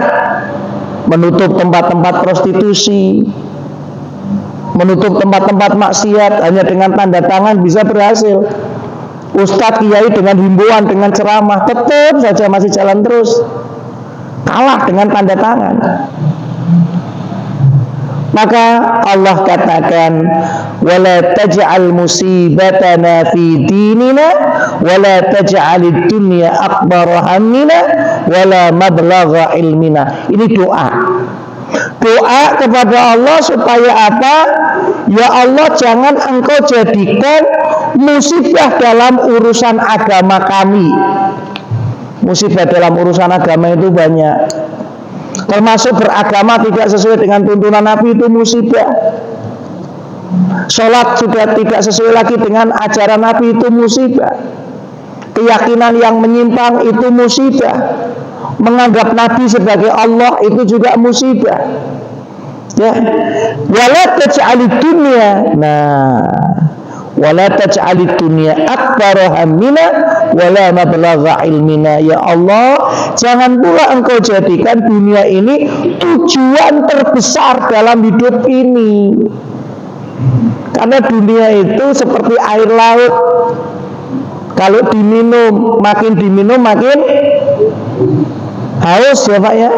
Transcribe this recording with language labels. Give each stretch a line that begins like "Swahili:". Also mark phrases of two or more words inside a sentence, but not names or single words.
Indonesian: Menutup tempat-tempat prostitusi, menutup tempat-tempat maksiat, hanya dengan tanda tangan bisa berhasil. Ustadz kiai dengan himbauan, dengan ceramah, tetap saja masih jalan terus, kalah dengan tanda tangan. Maka Allah katakan,
Arabic: ولا تجعل مصيبتنا في ديننا ولا تجعل الدنيا أكبر همنا ولا مبلغ علمنا.
Indonesian: Ini doa. Doa kepada Allah supaya apa? Ya Allah, jangan engkau jadikan musibah dalam urusan agama kami. Musibah dalam urusan agama itu banyak. Termasuk beragama tidak sesuai dengan tuntunan Nabi, itu musibah. Sholat sudah tidak sesuai lagi dengan ajaran Nabi, itu musibah. Keyakinan yang menyimpang itu musibah. Menganggap Nabi sebagai Allah itu juga musibah. Ya,
Arabic: ولا تجعل الدنيا. Nah, ولا تجعل الدنيا أكبر همنا ولا مبلغ علمنا.
Indonesian: Ya Allah, jangan pula engkau jadikan dunia ini tujuan terbesar dalam hidup ini. Karena dunia itu seperti air laut. Kalau diminum, makin diminum makin haus, ya Pak ya.